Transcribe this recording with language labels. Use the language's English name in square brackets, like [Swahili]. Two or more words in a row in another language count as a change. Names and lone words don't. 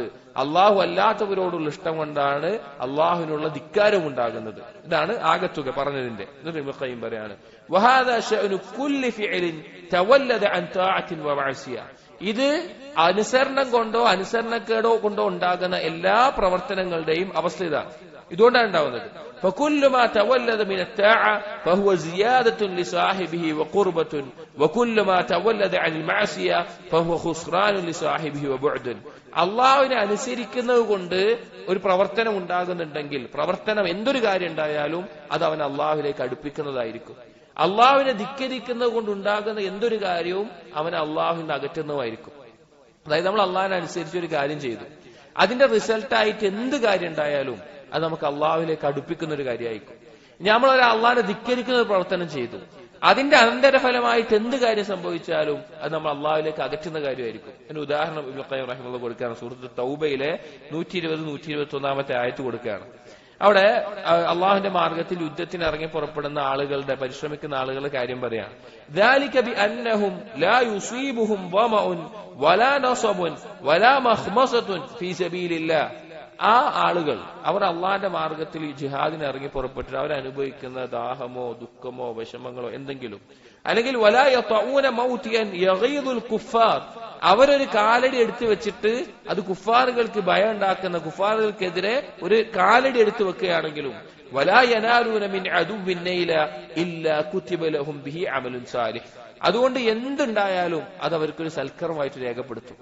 [Malayalam] അള്ളാഹു അല്ലാത്തവരോടുള്ള ഇഷ്ടം കൊണ്ടാണ് അള്ളാഹുവിനുള്ള ധിക്കാരം ഉണ്ടാകുന്നത്. ഇതാണ് ആകത്തുക പറഞ്ഞതിന്റെ. എന്നിട്ട് ഇബ്നു ഖയ്യിം പറയാണ്, [Arabic] وهذا شأن كل فعل تولد عن طاعة ومعصية. [Malayalam] ഇത് അനുസരണം കൊണ്ടോ അനുസരണക്കേടോ കൊണ്ടോ ഉണ്ടാകുന്ന എല്ലാ പ്രവർത്തനങ്ങളുടെയും അവസ്ഥ ഇതാണ്. ഇതുകൊണ്ടാണ് ഉണ്ടാവുന്നത്. [Arabic] فكل ما تولد من الطاعة فهو زيادة لصاحبه وقربة وكل ما تولد عن المعصية فهو خسران لصاحبه وبعد. [Malayalam] അള്ളാഹുവിനെ അനുസരിക്കുന്നത് കൊണ്ട് ഒരു പ്രവർത്തനം ഉണ്ടാകുന്നുണ്ടെങ്കിൽ, പ്രവർത്തനം എന്തൊരു കാര്യം ഉണ്ടായാലും അത് അവൻ അള്ളാഹുവിലേക്ക് അടുപ്പിക്കുന്നതായിരിക്കും. അള്ളാഹുവിനെ ധിക്കരിക്കുന്നത് കൊണ്ടുണ്ടാകുന്ന എന്തൊരു കാര്യവും അവൻ അള്ളാഹുവിനെ അകറ്റുന്നതായിരിക്കും. അതായത് നമ്മൾ അള്ളാഹിനെ അനുസരിച്ച് ഒരു കാര്യം ചെയ്തു, അതിന്റെ റിസൾട്ടായിട്ട് എന്ത് കാര്യം ഉണ്ടായാലും അത് നമുക്ക് അള്ളാഹുവിലേക്ക് അടുപ്പിക്കുന്ന ഒരു കാര്യമായിരിക്കും. നമ്മളൊരു അള്ളാഹിനെ ധിക്കരിക്കുന്ന ഒരു പ്രവർത്തനം ചെയ്തു, അതിന്റെ അനന്തരഫലമായിട്ട് എന്ത് കാര്യം സംഭവിച്ചാലും അത് നമ്മൾ അള്ളാഹുവിലേക്ക് അകറ്റുന്ന കാര്യമായിരിക്കും. അതിന് ഉദാഹരണം ഇബ്നു ഖയ്യിം റഹിമഹുല്ലാഹ് കൊടുക്കുകയാണ്. സൂറത്ത് തൗബയിലെ 120-121 ആയത്ത് കൊടുക്കുകയാണ്. അവിടെ അള്ളാഹുവിന്റെ മാർഗത്തിൽ യുദ്ധത്തിന് ഇറങ്ങി പുറപ്പെടുന്ന ആളുകളുടെ, പരിശ്രമിക്കുന്ന ആളുകളുടെ കാര്യം പറയാണ്. [Arabic] ذَلِكَ بِأَنَّهُمْ لَا يُصِيبُهُمْ ظَمَأٌ وَلَا نَصَبٌ وَلَا مَخْمَصَةٌ فِي سَبِيلِ اللَّهِ. [Malayalam] ആ ആളുകൾ, അവർ അള്ളാഹിന്റെ മാർഗത്തിൽ ജിഹാദിന് ഇറങ്ങി പുറപ്പെട്ടിട്ട് അവരനുഭവിക്കുന്ന ദാഹമോ ദുഃഖമോ വിഷമങ്ങളോ എന്തെങ്കിലും, അല്ലെങ്കിൽ [Arabic] ولا يطئون موطئا يغيظ الكفار, [Malayalam] അവരൊരു കാലടി എടുത്തു വെച്ചിട്ട് അത് കുഫാറുകൾക്ക് ഭയം ഉണ്ടാക്കുന്ന, കുഫാറുകൾക്കെതിരെ ഒരു കാലടി എടുത്തു വെക്കുകയാണെങ്കിലും, [Arabic] ولا ينالون من عدو نيلا إلا كتب لهم به عمل صالح, [Malayalam] അതുകൊണ്ട് എന്തുണ്ടായാലും അത് അവർക്കൊരു സൽക്കർമ്മമായിട്ട് രേഖപ്പെടുത്തും.